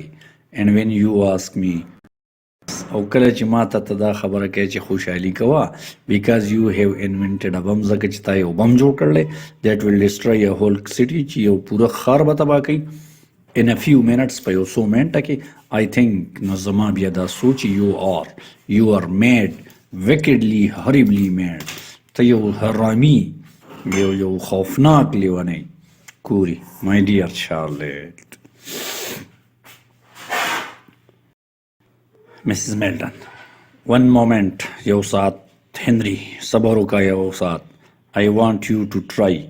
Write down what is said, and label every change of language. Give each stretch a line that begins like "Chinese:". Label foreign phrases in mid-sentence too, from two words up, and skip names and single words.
English: and when you ask me
Pashto: او کله چې ما ته دا خبره کوي چې خوشحالي کوه
English: because you have invented a bomb
Pashto: ځکه چې تا یو بم جوړ کړلی
English: that will destroy a whole city
Pashto: چې یو پوره ښار به تباه کوي
English: in a few minutes
Pashto: په یو څو منټه کې.
English: I think
Pashto: نو زما بیا دا سوچ
English: you are mad wickedly horribly mad
Pashto: ته یو حرامي یو خوفناک لیونی.
English: کوری my dear Charlotte Mrs. Milden one moment
Pashto: یو ساعت. Henry صبر وکړه یو ساعت.
English: I want you to try